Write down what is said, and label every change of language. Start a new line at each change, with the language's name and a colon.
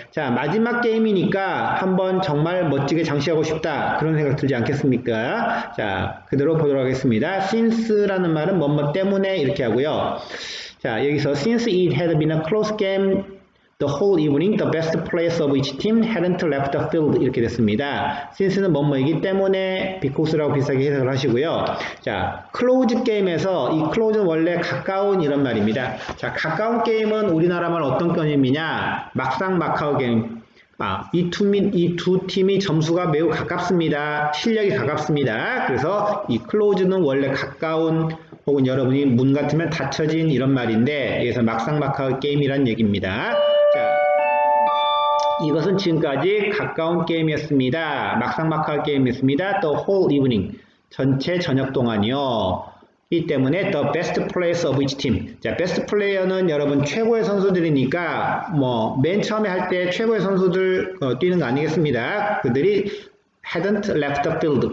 Korean: 자, 마지막 게임이니까 한번 정말 멋지게 장식하고 싶다. 그런 생각 들지 않겠습니까? 자, 그대로 보도록 하겠습니다. since라는 말은 뭐뭐 때문에 이렇게 하고요. 자, 여기서
English: since it had been a close game the whole evening, the best players of each team hadn't left the field
Korean: 이렇게 됐습니다. since는 뭐뭐이기 때문에 because라고 비슷하게 해석을 하시고요. 자, close 게임에서 이 close는 원래 가까운 이런 말입니다. 자, 가까운 게임은 우리나라말 어떤 게임이냐? 막상 막하우 게임. 이 두 팀이 점수가 매우 가깝습니다. 실력이 가깝습니다. 그래서 이 close는 원래 가까운 혹은 여러분이 문 같으면 닫혀진 이런 말인데 여기서 막상 막하우 게임이란 얘기입니다. 자, 이것은 지금까지 가까운 게임이었습니다. 막상 막하우 게임이었습니다.
English: The whole evening.
Korean: 전체 저녁 동안이요. 이 때문에
English: the best players of each team.
Korean: 자, best player는 여러분 최고의 선수들이니까 뭐 맨 처음에 할 때 최고의 선수들 뛰는 거 아니겠습니다. 그들이
English: hadn't left the field.